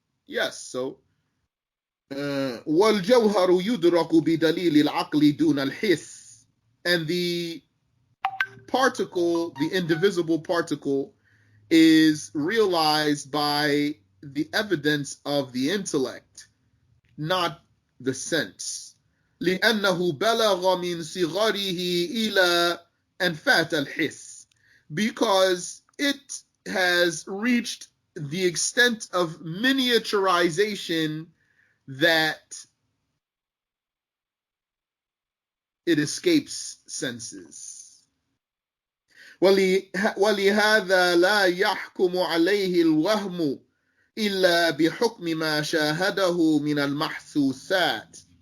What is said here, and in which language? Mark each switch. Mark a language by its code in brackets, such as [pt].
[en] Yes. So, [ar] وَالْجَوْهَرُ يُدْرَكُ بِدَلِيلِ الْعَقْلِ دُونَ الْحِسِّ. [en] And the particle, the indivisible particle, is realized by the evidence of the intellect, not the sense. [ar] لأنه بلغ من صغره إلى أنفات الحس. [en] Because it has reached the extent of miniaturization that it escapes senses. [ar] ولهذا لا يحكم عليه الوهم إلا بحكم ما شاهده من المحسوسات.